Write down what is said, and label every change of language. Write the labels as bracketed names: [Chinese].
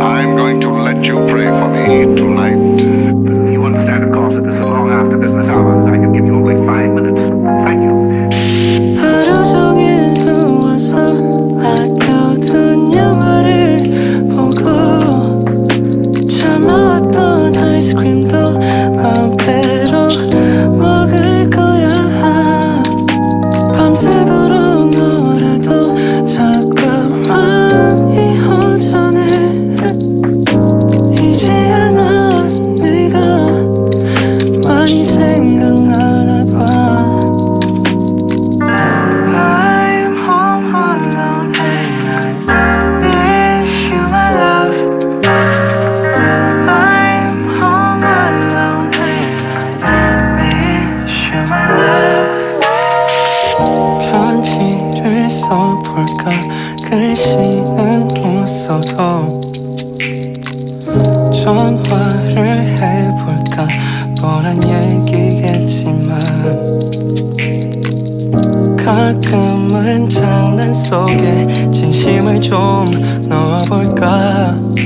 [English] I'm going to let you pray for me tonight. You understand, of course, that this is long after business hours. I can give you a quick 5 minutes. Thank you. [Korean] 하루 종일 누워서 아껴둔 영화를 보고 참아왔던 아이스크림도 맘대로 먹을 거야. 밤새도록 놀아도 자꾸만 이혼전해. 이제야 넌 내가 많이 생각나나 봐. [English] I'm home alone and I miss you, my love. I'm home alone and I miss you, my love. [Korean] 편지를 써볼까. 글씨는 못 써도 전화를 해볼까. 뻔한 얘기겠지만 가끔은 장난 속에 진심을 좀 넣어볼까.